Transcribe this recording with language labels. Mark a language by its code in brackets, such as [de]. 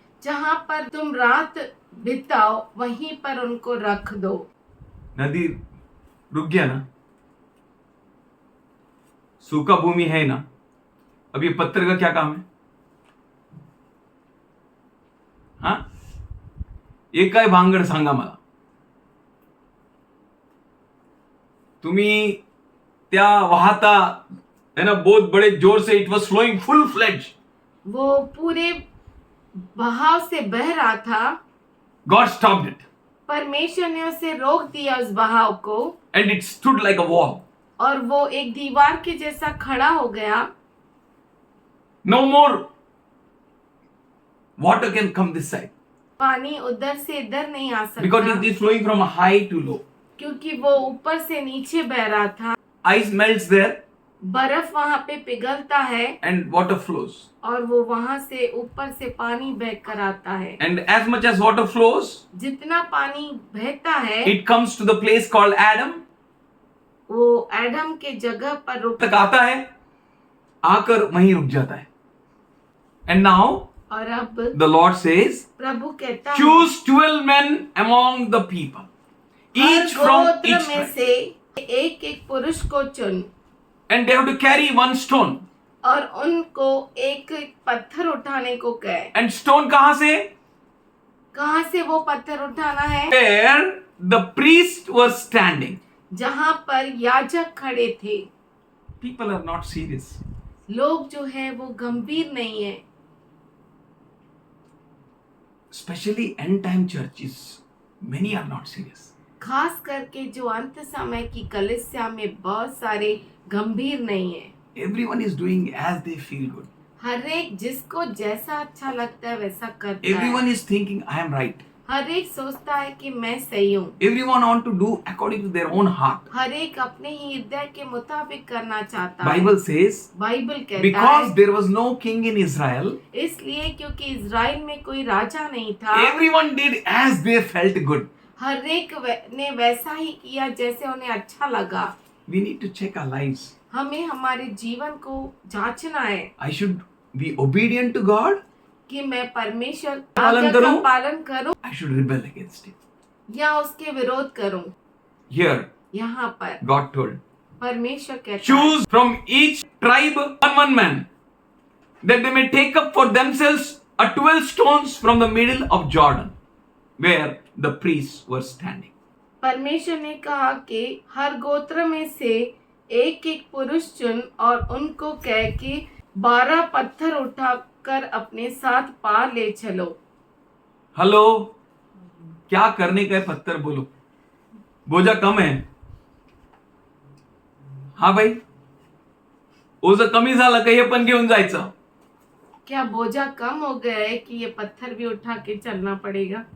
[hi] जहाँ पर तुम रात बिताओ वहीं पर उनको रख दो. नदी रुक गया ना, सूखा भूमि है ना, अब ये पत्थर का क्या काम है? [mr] हाँ, ये काय भांगड सांगा मला. तुम्ही त्या वाहता [hi] है ना, बहुत बड़े जोर से, [en] It was flowing full fledge. [hi] वो पूरे बहाव से बह रहा था. [en] God stopped it [hi] परमेश्वर ने उसे रोक दिया उस बहाव को, [en] And it stood like a wall. [hi] और वो एक दीवार के जैसा खड़ा हो गया. [en] no more water can come this side, [hi] पानी उधर से इधर नहीं आ [en] because [hi] सकता, [en] It is flowing from high to low. [hi] क्योंकि वो ऊपर से नीचे बह रहा था. [en] Ice melts there, [hi] बर्फ वहां पे पिघलता है [en] and water flows. [hi] और वो वहां से ऊपर से पानी बहकर आता है। [en] And as much as water flows, [hi] जितना पानी बहता है [en] it comes to the place called Adam. [hi] वो एडम के जगह पर रुक तक आता है, आकर वहीं रुक जाता है. [en] And now [hi] और अब [en] the Lord says, [hi] प्रभु कहता है [en] choose 12 men among the people, each [hi] हर [en] from [hi] गोत्र [en] each [hi] में [en] tribe. [hi] से एक एक पुरुष को चुन [en] And they have to carry one stone. [hi] और उनको एक एक पत्थर उठाने को कहे। [en] And stone [hi] कहां से? कहाँ से वो पत्थर उठाना है? [en] Where the priest was standing. [hi] जहाँ पर याजक खड़े थे। [en] People are not serious. [hi] लोग जो है वो गंभीर नहीं है। [en] Especially end time churches, many are not serious. [hi] खास करके जो अंत समय की कलीसिया में बहुत सारे गंभीर नहीं है। [en] Everyone is doing as they feel good. [hi] हर एक जिसको जैसा अच्छा लगता है वैसा करता [en] Everyone [hi] है। [en] is thinking I am right. [hi] हर एक सोचता है कि मैं सही हूँ। [en] Everyone want to do according to their own heart. [hi] हर एक अपने ही हृदय के मुताबिक करना चाहता है। [en] Bible says, [hi] बाइबल कहता [en] because [hi] है [en] there was no king in Israel, [hi] इसलिए क्योंकि इज़राइल में कोई राजा नहीं था। [en] everyone did as they felt good. [hi] हर एक ने वैसा ही किया जैसे उन्हें अच्छा लगा। [en] We need to check our lives. [hi] हमें हमारे जीवन को जांचना है I should be obedient to God. कि मैं परमेश्वर पालन आज्ञा का करूं? पालन करूं [en] I should rebel against him. [hi] या उसके विरोध करूं। [en] Here, [hi] यहाँ पर [en] God told, [hi] परमेश्वर कहता है [en] choose from each tribe one man, that they may take up for themselves 12 stones from the middle of Jordan, where the priests were standing. [hi] परमेश्वर ने कहा कि हर गोत्र में से एक एक पुरुष चुन और उनको कह कि 12 पत्थर उठाकर अपने साथ पार ले चलो। हेलो, क्या करने का है? पत्थर बोलो, बोझा कम है. [mr] हा भाई, ओझं कमी झालं का हे पण घेऊन जायचं. [hi] क्या बोझा कम हो गया है कि ये पत्थर भी उठा के चलना पड़ेगा?